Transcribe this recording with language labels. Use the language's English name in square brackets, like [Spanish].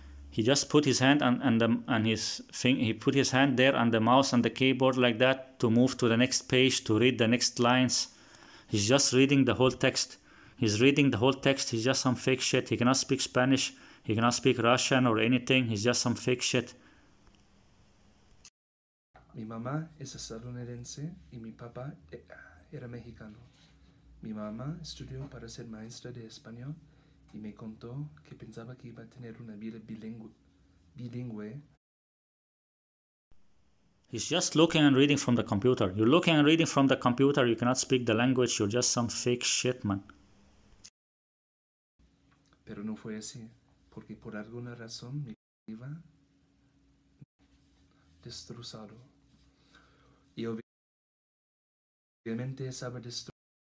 [English] He just put his hand he put his hand there on the mouse and the keyboard like that to move to the next page, to read the next lines. He's just reading the whole text. He's reading the whole text. He's just some fake shit. He cannot speak Spanish. He cannot speak Russian or anything. He's just some fake shit. [Spanish] Mi mamá es estadounidense y mi papá era mexicano. Mi mamá estudió para ser maestra de español y me contó que pensaba que iba a tener una vida bilingüe. [English] He's just looking and reading from the computer. You're looking and reading from the computer. You cannot speak the language. You're just some fake shit, man. [Spanish] Pero no fue así, porque por alguna razón mi vida iba destrozado. Y obviamente estaba destrozado.